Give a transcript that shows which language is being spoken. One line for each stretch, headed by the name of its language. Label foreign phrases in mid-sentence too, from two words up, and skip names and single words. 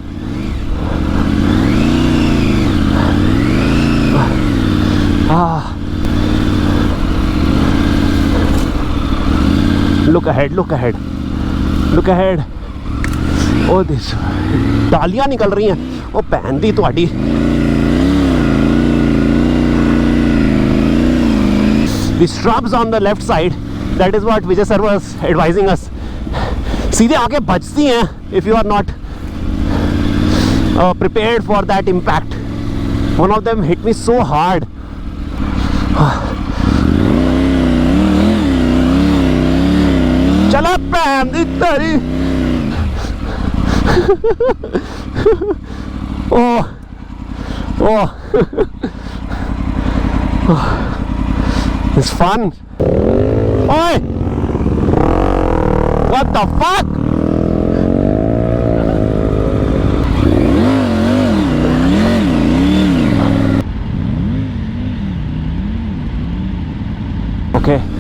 English: Look ahead, look ahead, look ahead. Oh, this
Hindi: डालियां निकल रही हैं।
Punjabi: ਓ ਭੈਣ ਦੀ ਤੁਹਾਡੀ।
English: The shrubs on the left side, that is what Vijay sir was advising us.
Hindi: सीधे आके बजती हैं
English: if you are not prepared for that impact. One of them hit me so hard. चला पैम तेरी। Oh, oh. It's fun. Oi! What the fuck? Okay.